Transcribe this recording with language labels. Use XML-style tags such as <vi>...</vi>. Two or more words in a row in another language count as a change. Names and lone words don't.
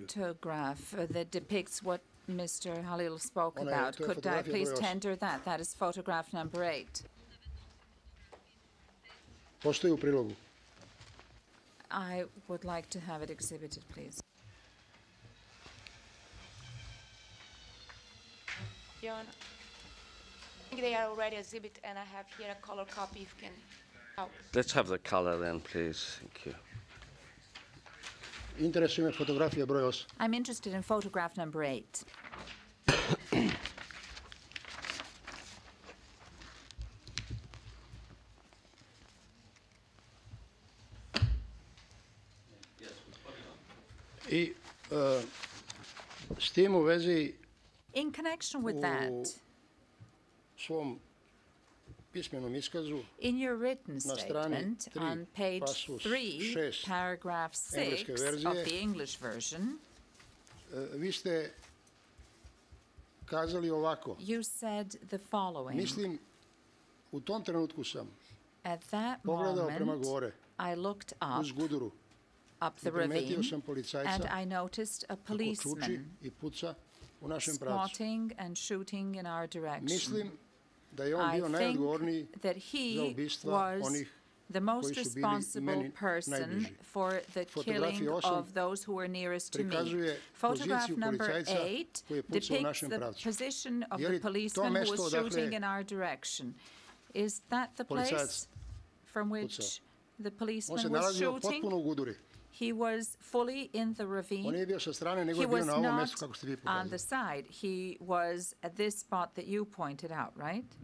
<en>The photograph that depicts what Mr. Halil spoke about. Could I please tender that? That is photograph number 8.</en> <sr>Postoji u prilogu.</sr> <en>I would like to have it exhibited, please. Jon, I think they are already exhibit, and I have here a color copy if you can help. Let's have the color then, please. Thank you.</en> <sr>Interesuje me fotografija broj 8.</sr> <en>I'm interested in photograph number 8.</en> <sr>I s tim u vezi</sr> <en>In connection with that,</en> <sr>svom pismenom iskazu</sr> <en>in your written statement on page 3, paragraph 6 of the English version,</en> <sr>vi ste kazali ovako.</sr> <en>You said the following.</en> <sr>Mislim, u tom trenutku sam</sr> <en>At that</en> <sr>pogledao prema</sr> <en>moment,</en> <sr>gore,</sr> <en>I looked</en> <sr>uz Guduru,</sr> <en>up the ravine,</en> <sr>sam policajca</sr> <en>and I noticed a policeman</en> <sr>i puca u našem pravcu.</sr> <en>spotting and shooting in our direction.</en> <sr>Mislim da je on</sr> <en>I</en> <sr>bio najodgovorniji</sr> <en>think that</en> <sr>za</sr> <en>he</en> <sr>ubistva</sr> <en>was</en> <sr>onih</sr> <en>the most</en> <sr>koji su bili</sr> <en>responsible</en> <sr>meni</sr> <en>person</en> <sr>najbliži.</sr> <en>for the killing</en> <sr>Fotografija 8</sr> <en>of those who were nearest to me.</en> <sr>prikazuje</sr> <en>Photograph</en> <sr>poziciju</sr> <en>number</en> <sr>policajca</sr> <en>8</en> <sr>koji je pucao u</sr> <en>depicts</en> <sr>našem</sr> <en>the</en> <sr>pravcu.</sr> <en>position of</en> <sr>Je</sr> <en>the</en> <sr>li to</sr> <en>policeman who</en> <sr>mesto</sr> <en>was</en> <sr>odakle</sr> <en>shooting in our direction. Is that the</en> <sr>policajac</sr> <en>place from which</en> <sr>pucao?</sr> <en>the</en> <sr>On se</sr> <en>policeman was</en> <sr>nalazio</sr> <en>shooting?</en> <sr>potpuno u Guduri.</sr> <en>He was fully in the</en> <sr>On</sr> <en>ravine.</en> <sr>nije bio sa strane, nego</sr> <en>He</en> <sr>je bio</sr> <en>was</en> <sr>na ovom</sr> <en>not</en> <sr>mestu kako ste vi</sr> <en>on the</en> <sr>pokazali.</sr> <en>side. He was at this spot that you pointed out, right?</en>